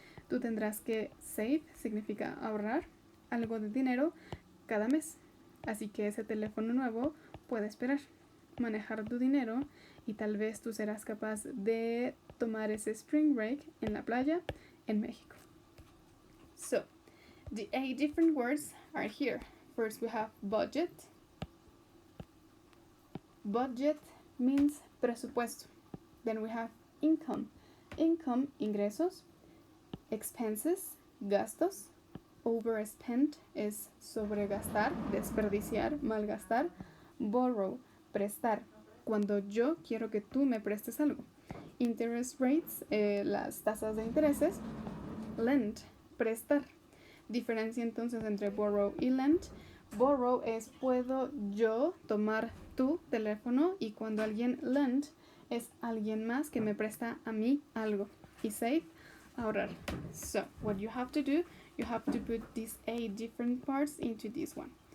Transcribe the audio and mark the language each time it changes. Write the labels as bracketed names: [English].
[Spanish] Tú tendrás que save, significa ahorrar, algo de dinero cada mes, así que ese teléfono nuevo puede esperar. manejar tu dinero y tal vez tú serás capaz de tomar ese spring break en la playa en México. [English] So, the 8 different words are here. First we have budget. Budget means presupuesto. Then we have income. Income, ingresos. Expenses, gastos. [Spanish] Overspend es sobregastar, desperdiciar, malgastar. Borrow, prestar, cuando yo quiero que tú me prestes algo. Interest rates, las tasas de intereses. Lend, prestar. Diferencia entonces entre borrow y lend. Borrow es puedo yo tomar tu teléfono, y cuando alguien lend es alguien más que me presta a mí algo. Y save, ahorrar. [English] So, what you have to do, you have to put these 8 different parts into this one.